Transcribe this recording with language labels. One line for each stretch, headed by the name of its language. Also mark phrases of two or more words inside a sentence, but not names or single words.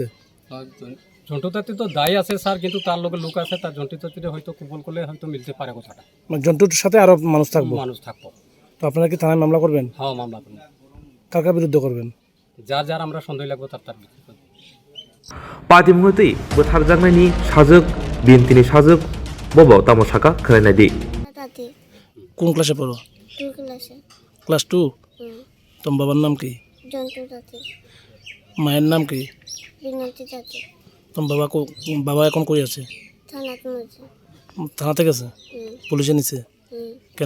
Bangla: জন্টু তাঁতি তো দায়ী আছে স্যার কিন্তু তার লগে লোক আছে তার জন্টু তাঁতিরে হয়তো কবুল করলে হয়তো মিলতে পারে কথাটা মানে জন্টুর সাথে আরো মানুষ থাকবো তো আপনারা কি থানায় মামলা করবেন হ্যাঁ মামলা করবেন কার বিরুদ্ধে করবেন যার আমরা সন্দেহ লাগবে তার
Kok Borok: পাতিমহতৈ बोथारजांनायनि साजोक बिनतिनि साजोक बबो तामसाका खरायनायदि
Bangla: কোন ক্লাসে পড়ো 2 ক্লাসে ক্লাস 2 তোমার বাবার নাম কি জন্টু তাঁতি মায়ের নাম কি বিনতি তাঁতি তোমার বাবা এখন কই আছে থানাত মধ্যে থানাতে গেছে পুলিশে নিছে কেন